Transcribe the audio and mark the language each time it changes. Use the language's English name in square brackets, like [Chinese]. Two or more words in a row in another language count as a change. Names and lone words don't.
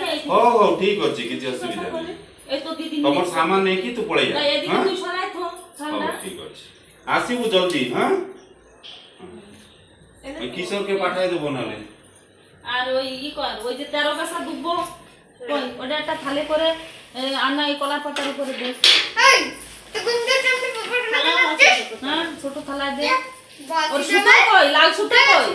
[Odia] ହୋ ଠିକ ଅଛି, କିଛି ଅସୁବିଧା ନାହିଁ। [Bangla] এই তো দিদি [Odia] ତମର ସାମାନ ନେଇକି ତୁ ପଳେଇ ଯା। [Bangla] এদিকে তুই সরাই তো ঠান্ডা। [Odia] ହଉ ଠିକ ଅଛି, ଆସିବୁ ଜଲ୍ଦି। ହଁ [Bangla] ওই কিশোরকে পাঠাই দেবো নালে। আর ওই কর, ওই যে 13 কাঁচা দুব্বো, ওই ওটা একটা থালে করে আনা, এই কলা পাতার উপরে দে। এই তো গুন্দে চামড়ে পড়ে না যাচ্ছে। হ্যাঁ ছোট থালা দে। ওর সুতো কই, লাল সুতো কই?